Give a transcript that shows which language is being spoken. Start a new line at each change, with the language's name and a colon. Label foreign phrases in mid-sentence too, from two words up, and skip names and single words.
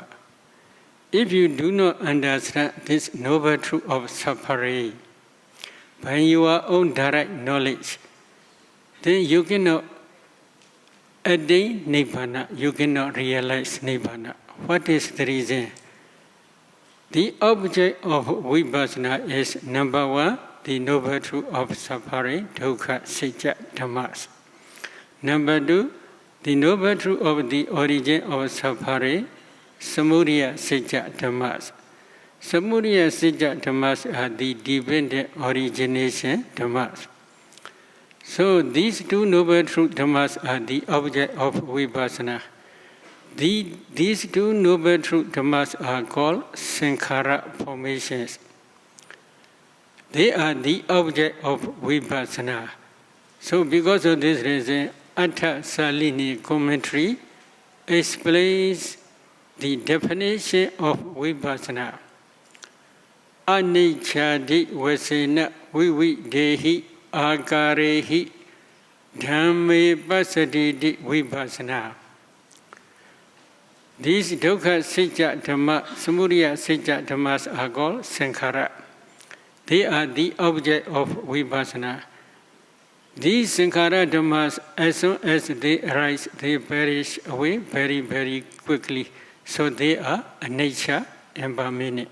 English: If you do not understand this noble truth of suffering by your own direct knowledge, then you cannot attain Nibbana, you cannot realize Nibbana. What is the reason? The object of Vipassana is number one, the noble truth of suffering,
Pali: dukkha, sacca, dhammas.
English: Number two, the noble truth of the origin of suffering,
Pali: samudaya, sacca, dhammas. Samudaya, sacca,
English: dhammas are the dependent origination dhammas. So these two noble truth dhammas are the object of Vipassana. These two noble truth dhammas are called sankhara formations. They are the object of Vipassana. So because of this reason, Atta Salini commentary explains the definition of Vipassana.
Pali: Anicchadi vasena vividehi akarehi dhamme passaditi Vipassana. These dukkha, sacca, dhamma, samudaya, sacca,
English: dhammas are called sankhara. They are the object of Vipassana. These sankhara dhammas, as soon as they arise, they perish away very, very quickly. So they are anicca and permanent.